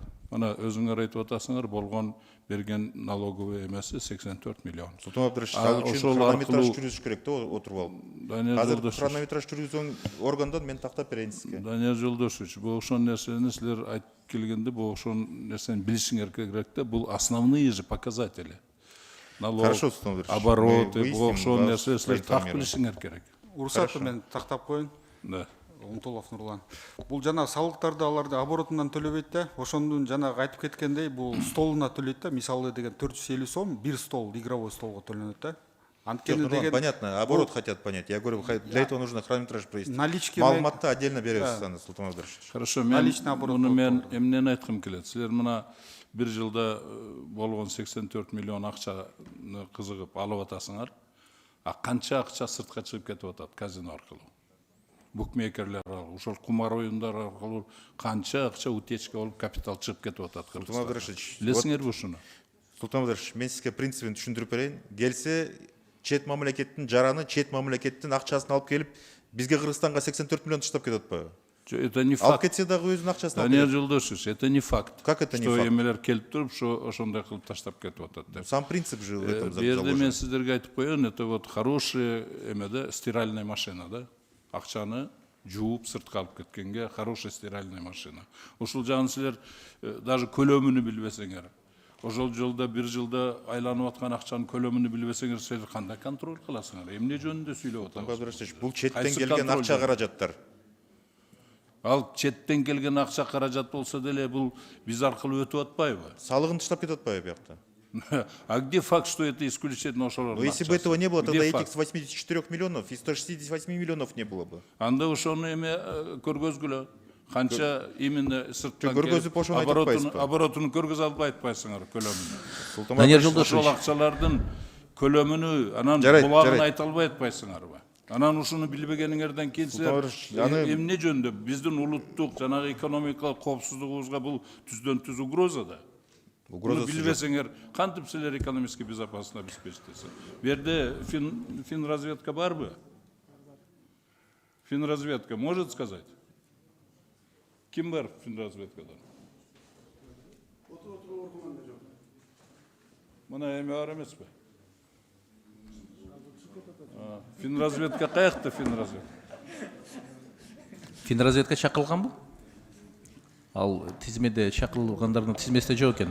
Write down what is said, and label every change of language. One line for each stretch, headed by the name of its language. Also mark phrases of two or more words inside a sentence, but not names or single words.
Kyrgyz: Ана өзүңөр айтып атасыңар, болгон берген налоговый эмеси 84 миллион. Султан Абдырашевич, ал үчүн хронометраж жүргүзүш керек да, отуруп алып. Азыр хронометраж жүргүзгөн органдан мен тактап берейин сизге. Данияр Жолдошевич, бул ошол нерсени силер айтып келгенде, бул ошол нерсени билишиңер керек да, бул
Russian: основные же показатели. Налог, обороты,
Kyrgyz: бул ошол нерсе силер так билишиңер керек. Урсатты мен тактап коеюн. Да. Умтулов Нурлан. Бул жана салыктарды аларды оборотунан төлөбөйт да. Ошондун жана айтып кеткендей, бул столуна төлөйт да. Мисалы деген 450 сом бир стол, игровой столго төлөнөт да. Анткени деген
Russian: понятно, оборот хотят понять. Я говорю, для этого нужно хронометраж провести. Налички
Kyrgyz: маалыматты отдельно беребиз аны, Султан Абдырашевич. Хорошо, мен муну мен эмнени айткым келет. Силер мына bir жылда болгон 84 миллион акчаны кызыгып алып атасыңар, а канча акча сыртка чыгып кетип атат казино аркылуу, букмекерлер аркылуу, ошол кумар оюндар аркылуу канча акча утечка болуп капитал чыгып кетип атат Кыргызстанга. Билесиңерби ушуну? Султан Абдрашевич, мен сизге принцибин түшүндүрүп берейин. Келсе чет мамлекеттин жараны, чет мамлекеттин акчасын алып келип, бизге Кыргызстанга 84 миллион таштап кетип атпайбы?
Russian: Это не
Kyrgyz: Алып
Russian: факт.
Kyrgyz: кетсе дагы өзүнүн акчасын алып Данияр кетет. Жолдошевич,
Russian: это не факт. Как это не что факт?
Kyrgyz: эмелер келип туруп, ошондой кылып таштап кетип атат деп.
Russian: Сам принцип же в этом
Kyrgyz: Бу жерде мен
Russian: заложен.
Kyrgyz: сиздерге айтып коеюн,
Russian: это вот хорошая стиральная машина, да?
Kyrgyz: Акчаны жууп сыртка алып кеткенге
Russian: хорошая стиральная машина.
Kyrgyz: Ушул жагын силер даже көлөмүнү билбесеңер, ошол жолда бир жылда айланып аткан акчанын көлөмүнү билбесеңер, силер кандай контроль кыласыңар? Эмне жөнүндө сүйлөп атабыз? Бул четтен Кайсы келген контроль акча жөнүндө? каражаттар. Ал четтен келген акча каражат болсо деле бул биз аркылуу өтүп атпайбы? Салыгын таштап кетип атпайбы биякта?
Russian: А где факт, что это исключительно ошолордун Но если бы
Kyrgyz: акчасы?
Russian: этого не было, Где тогда этих факт? 84 миллионов и 168 миллионов не было бы.
Kyrgyz: Анда ошону эме көргөзгүлө. Канча именно сырттан көргөзүп ошону айтып атпайсызбы? оборотун көргөзүп албай атпайсыңар көлөмүн. Данияр Жолдошевич. Ошол акчалардын көлөмүнү анан Жарайт, булагын жарайт. айта албай атпайсыңарбы? Анан ушуну билбегениңерден кийин силер эмне жөнүндө биздин улуттук жанагы экономикалык коопсуздугубузга бул түздөн түз угроза да. Угрозасы Буну билбесеңер, кантип силер
Russian: экономический безопасность
Kyrgyz: обеспечитесиз? Бу жерде финразведка барбы?
Russian: Финразведка может сказать?
Kyrgyz: Ким бар финразведкада? Мына эме бар эмеспи? Финразведка каякта финразведка? Финразведка чакырылганбы? Ал тизмеде чакырылгандардын тизмесинде жок экен.